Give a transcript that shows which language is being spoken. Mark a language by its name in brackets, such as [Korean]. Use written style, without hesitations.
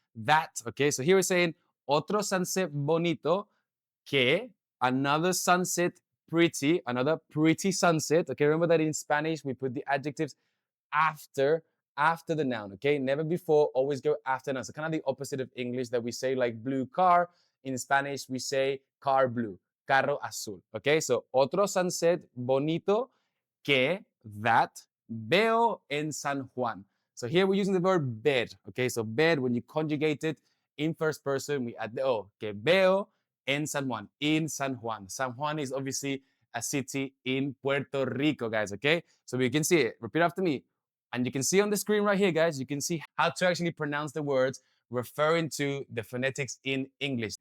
[English] That, okay? So here we're saying, [Spanish] otro sunset bonito que, [English] another sunset pretty, another pretty sunset, okay? Remember that in Spanish, we put the adjectives after the noun, okay? Never before, always go after noun. So kind of the opposite of English that we say like blue car. In Spanish, we say car blue, [Spanish] carro azul, [English] okay? [Spanish] So, otro sunset bonito que that veo en San Juan. [English] So here we're using the verb ver, okay? So ver, when you conjugate it in first person, we add the O, [Spanish] que veo en San Juan, [English] in San Juan. San Juan is obviously a city in Puerto Rico, guys, okay? So you can see it. Repeat after me. And you can see on the screen right here, guys, you can see how to actually pronounce the words referring to the phonetics in English.